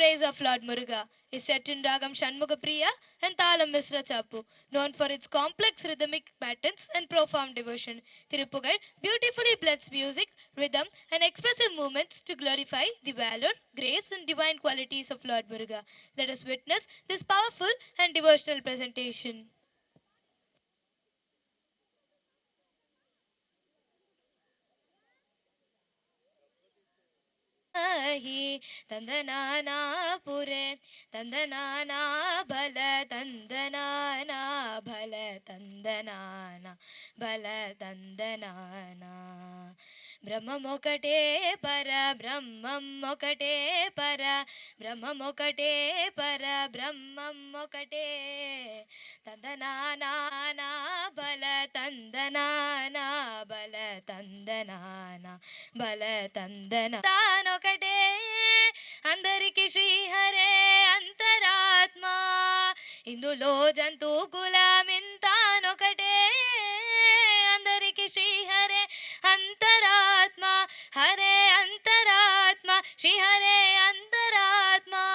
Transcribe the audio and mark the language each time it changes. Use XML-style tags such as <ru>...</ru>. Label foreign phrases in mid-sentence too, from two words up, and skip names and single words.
<en>of Lord Muruga is set in Ragam Shanmugapriya and Thalam Misra Chapu, known for its complex rhythmic patterns and profound devotion. Tirupugal beautifully blends music, rhythm, and expressive movements to glorify the valor, grace, and divine qualities of Lord Muruga. Let us witness this powerful and devotional presentation.</en> <te>తందనానా పురే తందనానా బల తందనానా బల తందనానా బల తందనానా బ్రహ్మం ఒకటే పర బ్రహ్మం ఒకటే పర బ్రహ్మం ఒకటే పర బ్రహ్మం ఒకటే తందనానా బల తందనానా బల తందనానా బల తందన తానొకటే అందరికి శ్రీహరే అంతరాత్మ ఇందులో జంతు కులమింతానొకటే అందరికి శ్రీహరే అంతరాత్మ హరే అంతరాత్మ శ్రీ హరే అంతరాత్మ</te>